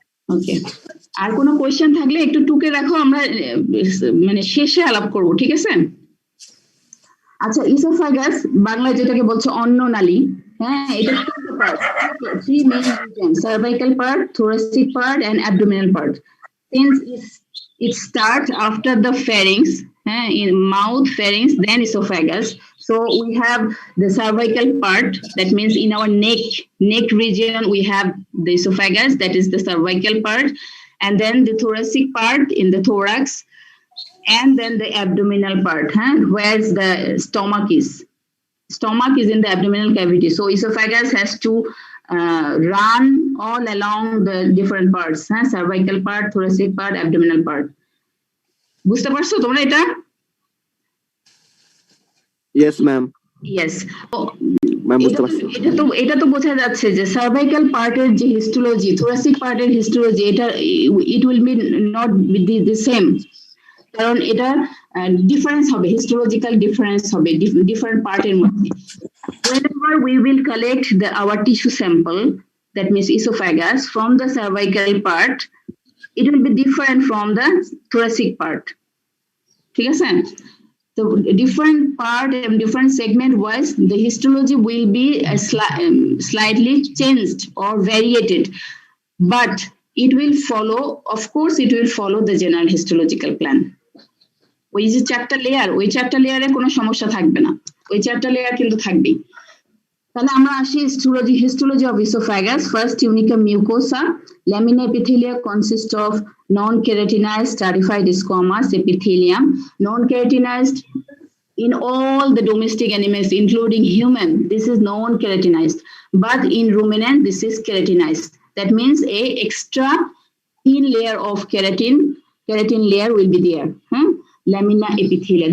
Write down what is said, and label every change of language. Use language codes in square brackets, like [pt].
[bn] ওকে, আর কোনো কোয়েশ্চেন থাকলে একটু টুকে রাখো, আমরা মানে শেষে আলাপ করব, ঠিক আছে? আচ্ছা, ইসোফাগাস বাংলায় যেটাকে বলছে অন্ননালী, হ্যাঁ, এটা three main reason, cervical part, [en] thoracic part and abdominal part. Since it starts after the pharynx, in mouth, pharynx, then esophagus. So we have the cervical part, that means in our neck region we have the esophagus, that is the cervical part, and then the thoracic part in the thorax, and then the abdominal part, where the stomach is. Stomach is in the abdominal cavity, so esophagus has to run all along the different parts, cervical part, thoracic part, abdominal part. [bn] বুঝতে পারছো তোমরা এটা? [en] Yes ma'am. Yes, [bn] ma'am বুঝতে পারছি। এটা তো বোঝা যাচ্ছে যে সার্ভাইকাল পার্টের যে হিস্টোলজি, thoracic পার্টের হিস্টোলজি, এটা [en] it will be not the same, [bn] কারণ এটা ডিফারেন্স হবে, হিস্টোলজিক্যাল ডিফারেন্স হবে ডিফারেন্ট পার্টের মধ্যে। [en] Whenever we will collect our tissue sample, that means esophagus, from the cervical part, it will be different from the thoracic part, [bn] ঠিক আছে? [en] So different part and different segment wise, the histology will be slightly changed or variated, but it will follow, of course, it will follow the general histological plan. [bn] ওই যে চারটা layer, ওই চারটা লেয়ারে কোনো সমস্যা থাকবে না, ওই চারটা লেয়ার কিন্তু থাকবেই। তাহলে আমরা আসি [en] histology of esophagus. First, tunica mucosa. Lamina epithelia consists of non-keratinized stratified squamous epithelium. Non-keratinized in all the domestic animals, including human, this is non-keratinized. But in ruminant, this is keratinized. That means a extra thin layer of keratin layer will be there. Lamina epithelia.